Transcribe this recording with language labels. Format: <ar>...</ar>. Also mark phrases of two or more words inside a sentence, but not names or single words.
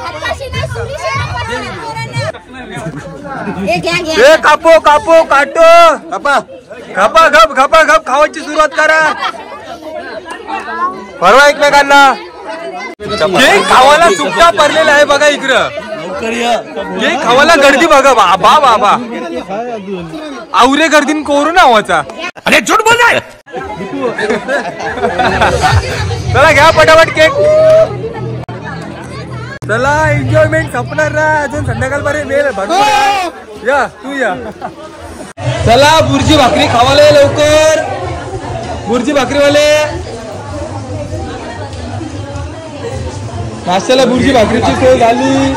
<mr>कापो कापो काटो कापा खपा घप खपा घप खावायची सुरुवात करा. परवा एकमेकांना केक खावायला चुकता पडलेला आहे बघा. इकडं केक खावायला गर्दी बघा. बाबा बाबा आवरे गर्दीन कोरोना आवाचा.</mr> <hi>अरे झूठ बोल.</hi> <mr>चला घ्या पटापट केक. चला एन्जॉयमेंट संपणार ना अजून संध्याकाळपर्यंत वेळ भरपूर. या तू या. चला बुर्जी भाकरी खावाले लवकर. बुर्जी भाकरीवाले नाश्त्याला बुर्जी भाकरीची सोय झाली.</mr>